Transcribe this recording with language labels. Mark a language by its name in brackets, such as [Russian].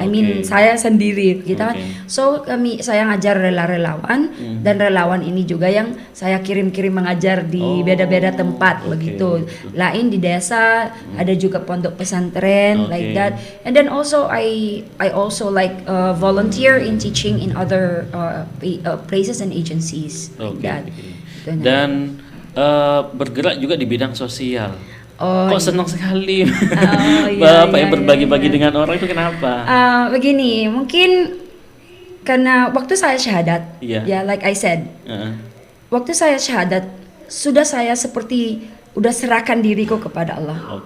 [English] I mean [Indonesian] saya sendiri gitu kan. So saya ngajar relawan dan relawan ini juga yang saya kirim-kirim mengajar di beda-beda tempat begitu. Lain di desa, ada juga pondok pesantren [English] like that. And then also I also like volunteer in teaching in other places and agencies like that. [Indonesian] Dan bergerak juga di bidang sosial. Kok senang sekali Bapak yang berbagi-bagi dengan orang itu kenapa? Begini, mungkin karena waktu saya syahadat, ya [English] like I said, [Indonesian] waktu saya syahadat sudah saya seperti udah serahkan diriku kepada Allah.